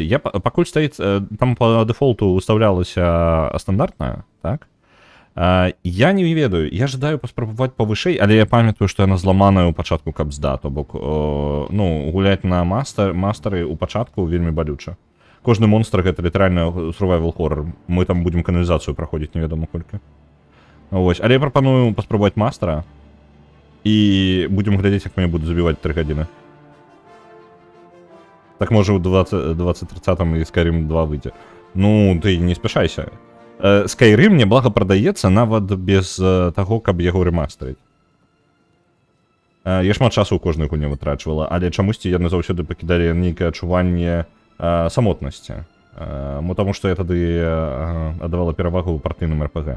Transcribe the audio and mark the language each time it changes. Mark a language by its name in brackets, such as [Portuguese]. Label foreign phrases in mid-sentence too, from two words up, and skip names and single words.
[Belarusian] Я пакуль стаіць, там по дэфолту выставлялася стандартная, так? Я не ведаю, я жадаю паспрабаваць павышэй, але я памятаю, што яна зламаная ў пачатку капсда, то бок, ну, гуляць на мастары ў пачатку вельмі балюча. Кожны монстр гэта літаральна [English] survival horror, [Belarusian] мы там будзем каналізацыю праходзіць невядома колькі. Вось, але я прапаную паспрабаваць мастара, і будзем глядзець, як мяне будуць забіваць 3 гадзіны. Так можа ў 2030 і Skyrim 2 выйдзе. Ну, ты не спяшайся. Skyrim мне блага прадаецца нават без таго, каб яго рэмастарыць. Я шмат часу ў кожнай гульні вытрачвала, але чамусьці яны заўсёды пакідалі нейкае адчуванне самотнасці. Таму што я тады аддавала перавагу партыйным РПГ.